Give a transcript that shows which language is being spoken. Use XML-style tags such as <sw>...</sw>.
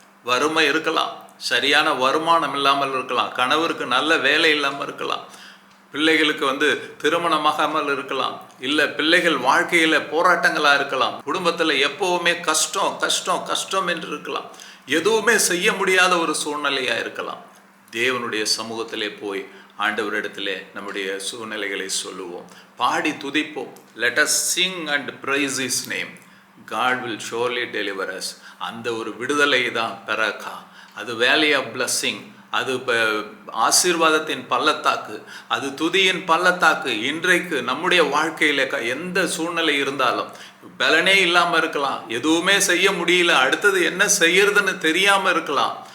<ta>வறுமை இருக்கலாம், சரியான வருமானம் இல்லாமல் இருக்கலாம், கணவருக்கு நல்ல வேலை இல்லாமல் இருக்கலாம், பிள்ளைகளுக்கு திருமணமாகாமல் இருக்கலாம், இல்லை பிள்ளைகள் வாழ்க்கையில் போராட்டங்களாக இருக்கலாம், குடும்பத்தில் எப்போவுமே கஷ்டம் கஷ்டம் கஷ்டம் என்று இருக்கலாம், எதுவுமே செய்ய முடியாத ஒரு சூழ்நிலையாக இருக்கலாம். தேவனுடைய சமூகத்திலே போய் ஆண்டவரிடத்திலே நம்முடைய சூழ்நிலைகளை சொல்லுவோம், பாடி துதிப்போம்.</ta> <en>Let us sing and praise his name. God will surely deliver us.</en> <ta>அந்த ஒரு விடுதலை தான் பெராக்கா. அது</ta> <en>valley of blessing,</en> <ta>அது ஆசீர்வாதத்தின் பள்ளத்தாக்கு, அது துதியின் பள்ளத்தாக்கு. இன்றைக்கு நம்முடைய வாழ்க்கையில் எந்த சூழ்நிலை இருந்தாலும், பலனே இல்லாமல் இருக்கலாம், எதுவுமே செய்ய முடியல, அடுத்தது என்ன செய்யறதுன்னு தெரியாமல் இருக்கலாம்.</ta>